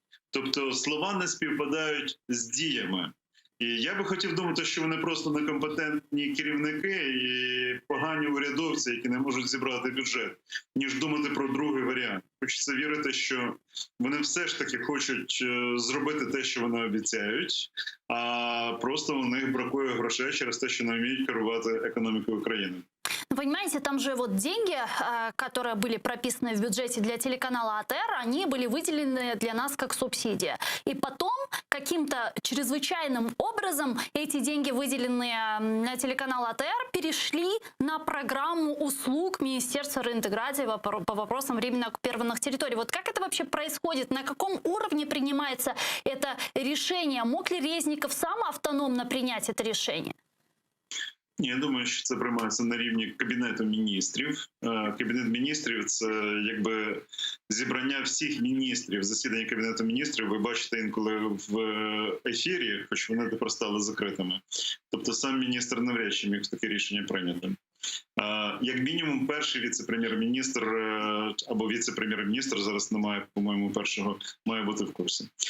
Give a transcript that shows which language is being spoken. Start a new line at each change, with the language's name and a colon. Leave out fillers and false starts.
Ukrainian: Тобто слова не співпадають з діями. І я би хотів думати, що вони просто некомпетентні керівники і погані урядовці, які не можуть зібрати бюджет, ніж думати про другий варіант. Хочеться вірити, що вони все ж таки хочуть зробити те, що вони обіцяють, а просто у них бракує грошей через те, що не вміють керувати економікою країни.
Russian: Ну, понимаете, там же вот деньги, которые были прописаны в бюджете для телеканала АТР, они были выделены для нас как субсидия. И потом каким-то чрезвычайным образом эти деньги, выделенные на телеканал АТР, перешли на программу услуг Министерства реинтеграции по вопросам временно оккупированных территорий. Вот как это вообще происходит? На каком уровне принимается это решение? Мог ли Резников сам автономно принять это решение?
Ukrainian: Ні, я думаю, що це приймається на рівні Кабінету міністрів. Кабінет міністрів – це якби зібрання всіх міністрів, засідання Кабінету міністрів. Ви бачите інколи в ефірі, хоч вони тепер стали закритими. Тобто сам міністр навряд чи міг таке рішення прийняти. Як мінімум, перший віце-прем'єр-міністр або віце-прем'єр-міністр, зараз немає, по-моєму, першого, має бути в курсі.